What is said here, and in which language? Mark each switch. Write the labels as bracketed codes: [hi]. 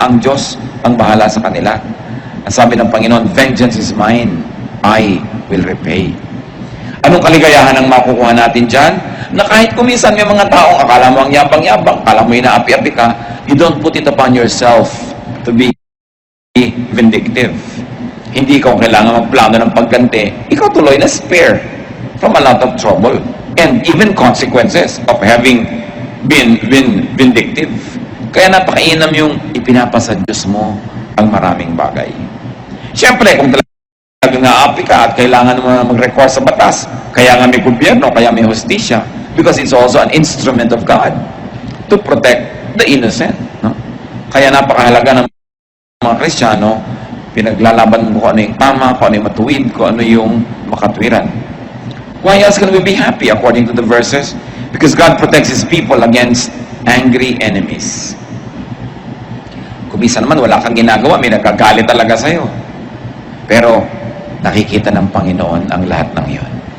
[tl] Ang Diyos ang bahala sa kanila. Ang sabi ng Panginoon, [en] vengeance is mine, I will repay. [tl] Anong kaligayahan ang makukuha natin dyan? Na kahit kuminsan may mga taong akala mo ang yabang-yabang, akala mo inaapi-api ka, [en] you don't put it upon yourself to be vindictive. [tl] Hindi ikaw kailangan magplano ng pagganti. Ikaw tuloy na [en] spare from a lot of trouble and even consequences of having been vindictive. [tl] Kaya napakainam yung ipinapasa Diyos mo ang maraming bagay. Siyempre, kung talagang naapi ka at kailangan mo mag-require sa batas, kaya nga may gobyerno, kaya may hustisya, [en] because it's also an instrument of God to protect the innocent. [tl] No? Kaya napakahalaga ng mga Kristiyano, pinaglalaban mo kung ano yung tama, kung ano yung matuwid, kung ano yung makatwiran. [en] Why else can we be happy according to the verses? Because God protects His people against angry enemies. [tl] Kung minsan naman wala kang ginagawa, may nagkagalit talaga sa'yo. Pero nakikita ng Panginoon ang lahat ng iyon.